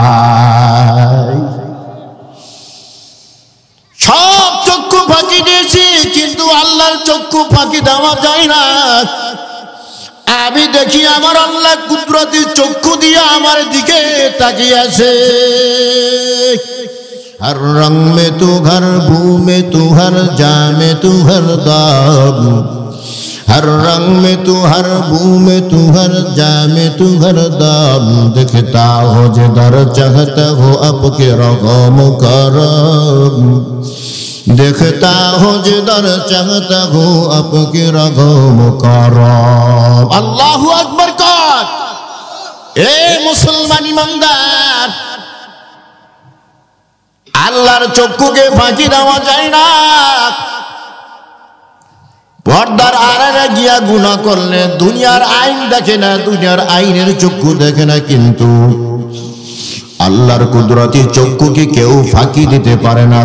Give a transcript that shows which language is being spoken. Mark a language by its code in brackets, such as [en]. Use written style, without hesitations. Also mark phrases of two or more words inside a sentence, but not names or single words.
[bn] সব চক্ষু ফাঁকি দিয়েছি, কিন্তু আল্লাহর চক্ষু ফাঁকি দেওয়া যায় না। আমি দেখি আমার আল্লাহ কুদরতি চক্ষু দিয়ে আমার দিকে তাকিয়ে আছে। [ur] ہر رنگ میں تو، ہر بو میں تو، ہر جا میں تو، ہر دام، ہر رنگ میں تو، ہر بو میں تو، ہر جا میں تو، ہر دام، دکھتا ہو جدھر چاہتا ہو آپ کے رگم کرم، دیکھتا ہو جدھر چاہتا ہو آپ کے رگم کرم. اللہ اکبر کر۔ اے مسلمان ایماندار, [bn] আল্লাহর চক্ষুকে ফাঁকি দেওয়া যায় না। পর্দার আড়ালে গিয়া গুনাহ করলে দুনিয়ার আইন দেখে না, দুনিয়ার আইনের চক্ষু দেখে না, কিন্তু আল্লাহর কুদরতি চক্ষুকে কেউ ফাঁকি দিতে পারে না।